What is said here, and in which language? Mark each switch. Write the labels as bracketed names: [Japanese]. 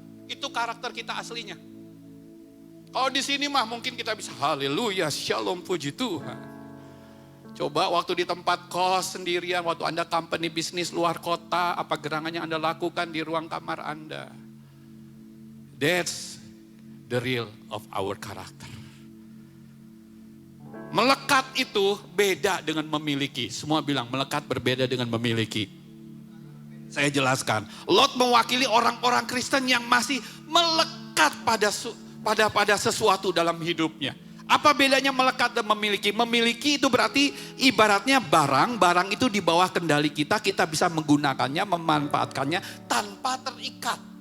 [Indonesian] Itu karakter kita aslinya. Kalau di sini mah mungkin kita bisa haleluya, shalom, puji Tuhan. Coba waktu di tempat kos sendirian, waktu Anda company bisnis luar kota, apa gerangan yang Anda lakukan di ruang kamar Anda. [English] That's the real of our character. [Indonesian] Melekat itu beda dengan memiliki. Semua bilang melekat berbeda dengan memiliki. Saya jelaskan. Lot mewakili orang-orang Kristen yang masih melekat pada sesuatu dalam hidupnya. Apa bedanya melekat dan memiliki? Memiliki itu berarti ibaratnya barang itu di bawah kendali kita bisa menggunakannya, memanfaatkannya tanpa terikat.